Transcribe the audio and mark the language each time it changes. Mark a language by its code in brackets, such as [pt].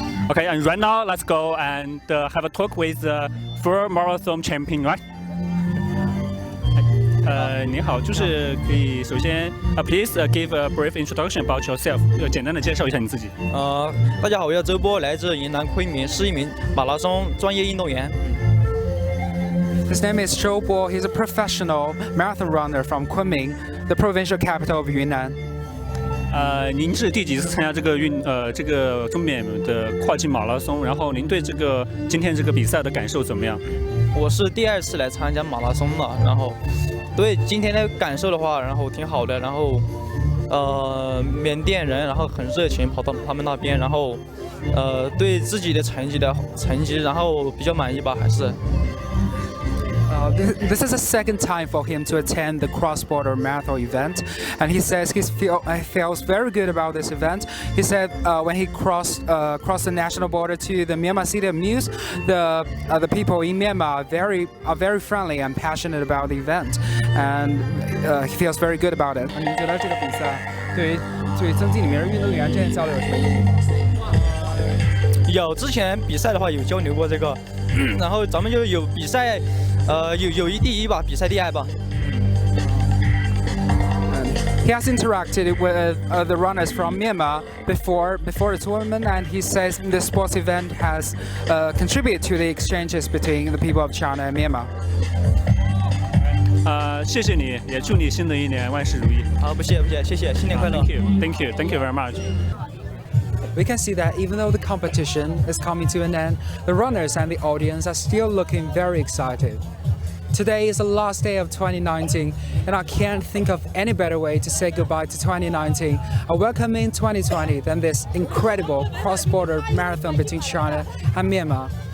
[en] Okay, and right now let's go and have a talk with the full marathon champion, right? [zh] 您好，就是可以首先 [en] please give a brief introduction about yourself， [zh] 简单的介绍一下你自己。大家好，我叫周波，来自云南昆明，是一名马拉松专业运动员。 [en] His name is Zhou Bo. He's a professional marathon runner from Kunming, the provincial capital of Yunnan. [zh] 您是第几次参加这个中缅的跨境马拉松？然后您对今天这个比赛的感受怎么样？我是第2次来参加马拉松了，然后对今天的感受的话，然后挺好的，然后缅甸人然后很热情，跑到他们那边，然后对自己的成绩然后比较满意吧，还是。 [en] This is the second time for him to attend the cross-border marathon event, and he says he feels very good about this event. He said when he crossed the national border to the Myanmar city of Muse, the people in Myanmar are very friendly and passionate about the event, and he feels very good about it. [zh] 您觉得这个比赛对增进里面运动员之间交流有什么意义？有之前比赛的话有交流过这个，然后咱们就有比赛。友谊第一吧，比赛第2吧。 [en] He has interacted with the runners from Myanmar before the tournament, and he says the sports event has contributed to the exchanges between the people of China and Myanmar. [zh] 谢谢你，也祝你新的一年万事如意。好，不谢，谢谢，新年快乐。 [en] Thank you very much. We can see that even though the competition is coming to an end, the runners and the audience are still looking very excited. Today is the last day of 2019, and I can't think of any better way to say goodbye to 2019 and welcome in 2020 than this incredible cross-border marathon between China and Myanmar.